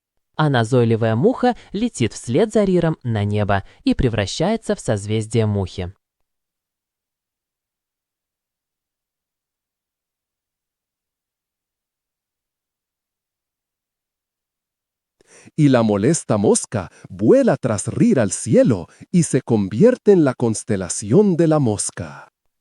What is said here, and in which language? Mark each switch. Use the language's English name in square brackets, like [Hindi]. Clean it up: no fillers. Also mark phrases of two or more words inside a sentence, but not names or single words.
[Russian] а назойливая муха летит вслед за Риром на небо и превращается в созвездие мухи. [Spanish] Y la molesta mosca vuela tras Rir al cielo y se convierte en la constelación de la mosca.